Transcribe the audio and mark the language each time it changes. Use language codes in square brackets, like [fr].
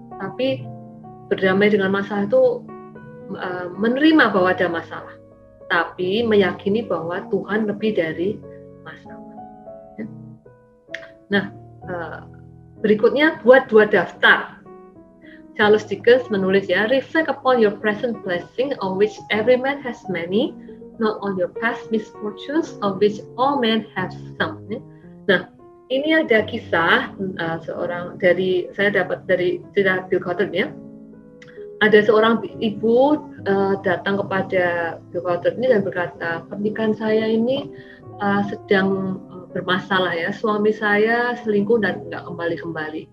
[id] Tapi berdamai dengan masalah itu menerima bahwa ada masalah, tapi meyakini bahwa Tuhan lebih dari masalah. Ya. Nah, berikutnya buat 2 daftar. [en] Charles Dickens [id] menulis ya, [en] reflect upon your present blessing, of which every man has many, not on your past misfortunes, of which all men have some. [id] Nah, ini ada kisah seorang saya dapat dari cerita Bill Gothard ya. Ada seorang ibu datang kepada Bill Gothard ini dan berkata, pernikahan saya ini sedang bermasalah ya, suami saya selingkuh dan nggak kembali-kembali.